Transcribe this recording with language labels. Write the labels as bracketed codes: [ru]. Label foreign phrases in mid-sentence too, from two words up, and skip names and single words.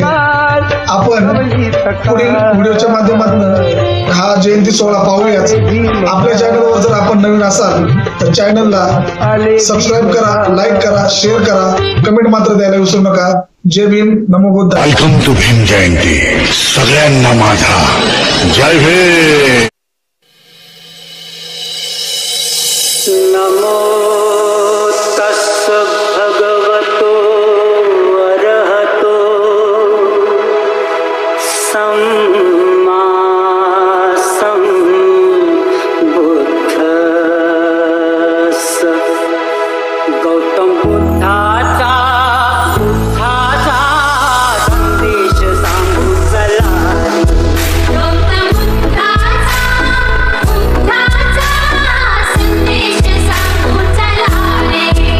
[mr] आपण पुढील व्हिडिओच्या माध्यमातून हा जयंती सोहळा पाहूयाच. आपल्या चॅनलवर जर आपण नवीन असाल तर चॅनलला सबस्क्राईब करा, लाईक करा, शेअर करा, कमेंट मात्र द्यायला विसरू नका. जय भीम, नमो बुद्ध. [en] welcome to [mr] भीम जयंती. सगळ्यांना माझा जय भीम. [pi] नमो तस्स भगवतो अरहतो सम्मा सम्बुद्धस्स. [mr] गौतम बुद्धाचा संदेश सांगू चला. गौतम बुद्धाचा संदेश सांगू चला रे.